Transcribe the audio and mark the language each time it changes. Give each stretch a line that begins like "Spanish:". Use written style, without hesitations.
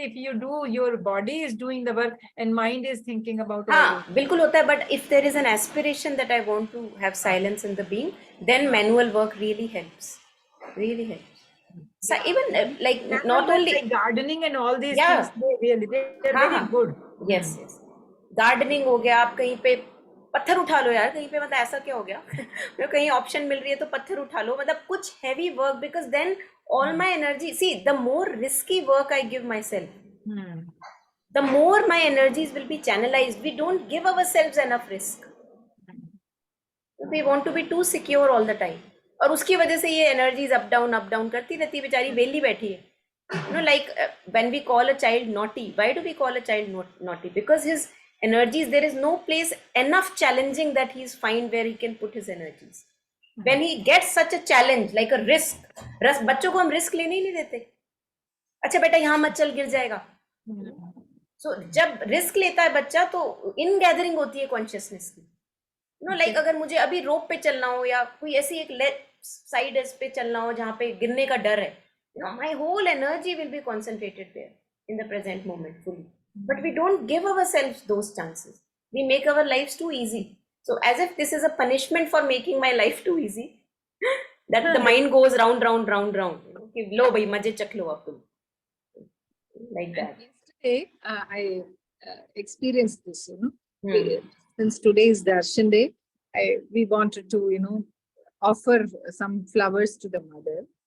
English: If you do, your body is doing the work and mind is thinking about all
Hindi: हाँ
English: this. बिल्कुल होता है, but if there is an aspiration that I want to have silence in the being, then manual work really helps, really helps. So even like not only like gardening and all these Yeah. things, they're
Hindi: हाँ
English: very
Hindi: हाँ
English: good.
Hindi: yes yes, gardening हो गया, आप कहीं पे पत्थर उठा लो यार, कहीं पे मतलब ऐसा क्या हो गया मतलब कहीं ऑप्शन मिल रही है तो पत्थर उठा लो, मतलब कुछ heavy work, because then all my energy, see, the more risky work I give myself, the more my energies will be channelized. We don't give ourselves enough risk.
English: We want to be too secure all the time.
Hindi: और उसकी वजह से ये energies up down करती रहती है, बेचारी वेली बैठी है.
English: Like when we call a child naughty, why do we call a child naughty? Because his energies, there is no place enough challenging that he is fine where he can put his energies. When he gets such a challenge, like a risk, बच्चों को हम risk लेने ही नहीं देते.
Hindi: अच्छा बेटा यहाँ मत चल, गिर जाएगा. So जब रिस्क लेता है बच्चा तो इन गैदरिंग होती है कॉन्शियसनेस की. लाइक अगर मुझे अभी रोप पे चलना हो या कोई ऐसी एक लेफ्ट साइड पे चलना हो जहाँ पे गिरने का डर है, my whole energy will be concentrated there in the present moment fully.
English: But we don't give ourselves those chances. We make our lifes too easy. So as if this is a punishment for making my life too easy, that the mind goes round.
Hindi: कि लो भाई मजे चख लो अब तुम. Like that.
English: Yesterday, I experienced this, since today is Darshan Day, we wanted to, offer some flowers to the mother.